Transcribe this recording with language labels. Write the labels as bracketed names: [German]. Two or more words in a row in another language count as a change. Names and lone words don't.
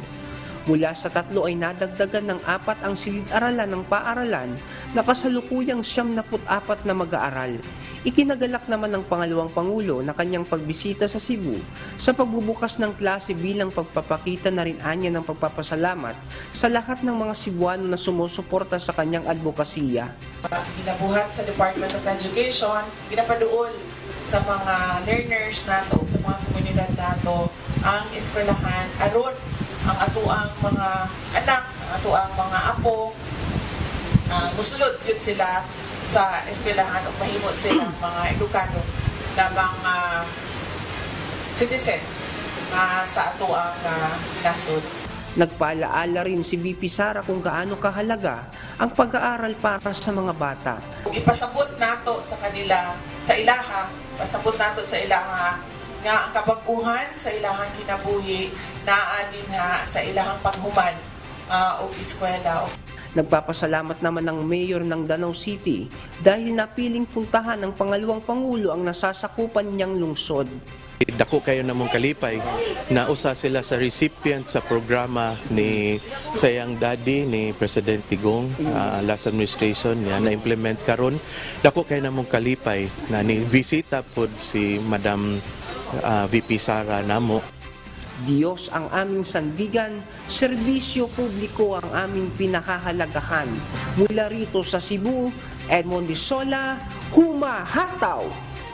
[Filipino] Mula sa 3 ay nadagdagan ng 4 ang silid-aralan ng paaralan na kasalukuyang 74 na mag-aaral. Ikinagalak naman ng pangalawang Pangulo na kanyang pagbisita sa Cebu sa pagbubukas ng klase bilang pagpapakita na rin anya ng pagpapasalamat sa lahat ng mga Cebuano na sumusuporta sa kanyang advokasya. [Cebuano] Ginabuhat sa Department of Education, ginapaduol sa mga learners nato, sa mga komunidad nato, ang eskwelahan aron ang atuang mga anak, ang atuang mga apo, musulod yun sila sa eskwelahan o mahimo silang mga edukado na mga citizens sa atuang nasod. [Filipino] Nagpaalaala rin si VP Sara kung gaano kahalaga ang pag-aaral para sa mga bata. [Cebuano] Ipasabot nato sa kanila, sa ilaha, pasabot nato sa ilaha nga ang kabaguhan sa ilahang kinabuhi naa din sa ilahang paghuman o eskwela. [Filipino] Nagpapasalamat naman ang mayor ng Danau City dahil napiling puntahan ng pangalawang Pangulo ang nasasakupan niyang lungsod. [Cebuano] Dako kayo namong kalipay na usa sila sa recipient sa programa ni sayang daddy ni President Tigong [English] last administration [Cebuano] niya na implement karon. Dako kayo namong kalipay na ni bisita pod si Madam VP Sara namo. [Filipino] Diyos ang aming sandigan, serbisyo publiko ang aming pinakahalagahan. Mula rito sa Cebu, Edmond Disola, Humahataw!